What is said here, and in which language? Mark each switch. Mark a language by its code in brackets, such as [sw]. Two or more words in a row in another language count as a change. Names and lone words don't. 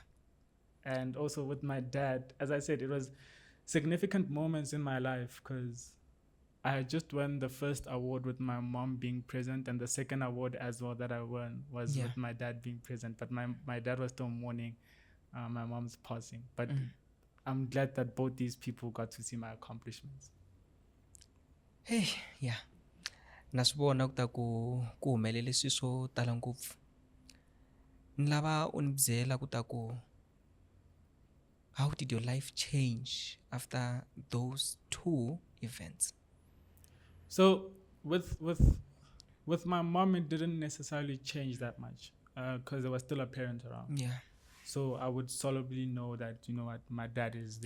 [en] And also with my dad, as I said, it was significant moments in my life because I had just won the first award with my mom being present, and the second award as well that I won was with my dad being present. But my dad was still mourning my mom's passing. But I'm glad that both these people got to see my accomplishments. Hey, yeah. [ts] Na swi vona ku ta ku humelele swilo swo tala ngopfu. Ni lava u ni byela ku ta ku [en] how did your life change after those two events? So with my mom, it didn't necessarily change that much because there was still a parent around. Yeah. So I would solidly know that, you know what, my dad is there.